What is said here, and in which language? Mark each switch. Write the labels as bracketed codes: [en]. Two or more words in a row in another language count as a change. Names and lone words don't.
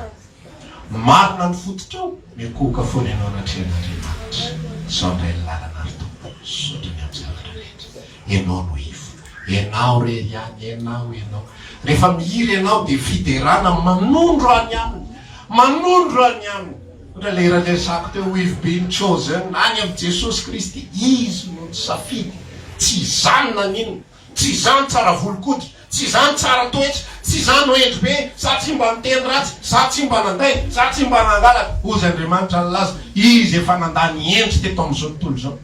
[mg] Marina ny fototrao mikoka foana ianao anatrehan'Andriamanitra. Sao indray ny lalana ary tompo sotrany amin'ny zavatra rehetra. Ianao no ivo, ianao rery any, ianao. Rehefa mihiry ianao dia fiderana manondro any aminy. Ohatra le iray-lesako teo, we've been chosen any amin'ny Jesosy Kristy. Izy no safidy. Tsy izany nanino, tsy izany tsara volokody, tsy izany tsara toetra, tsy izany hoendry be, sa tsy mba miteny ratsy, sa tsy mba nanday, sa tsy mba nangalaka. Ozy Andriamanitra ny laza, izy efa nandany endry teto amin'izao tontolo izao.